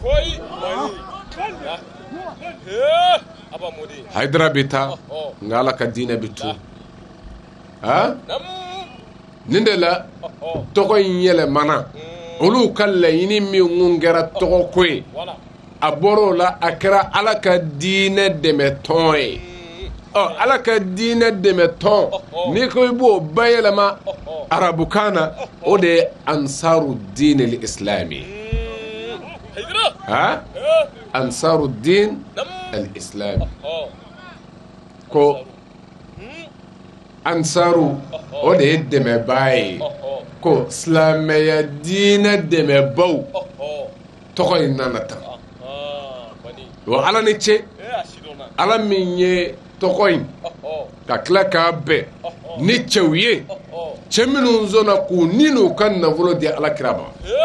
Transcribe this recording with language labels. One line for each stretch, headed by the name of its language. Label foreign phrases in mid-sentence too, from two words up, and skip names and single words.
Bambara: Haidara bɛ taa nka Ala ka diinɛ bɛ to nin de la tɔgɔ in yɛlɛmana olu ka laɲini min kɛra tɔgɔ ko ye a bɔra o la a kɛra Ala ka diinɛ dɛmɛ tɔn ye Ala ka diinɛ dɛmɛ tɔn n'i ko i b'o bayɛlɛma arabukan na o de ye ansaru diin al-islami ansaru diin al-islami ko ansaru o de ye dɛmɛbaa ye ko silamɛya diinɛ dɛmɛbaw tɔgɔ in nana tan wa Ala ni ce Ala min ye tɔgɔ in ka tila k'a bɛn ni cɛw ye cɛ minnu sɔnna k'u ni n'u ka nafolo di Alakira ma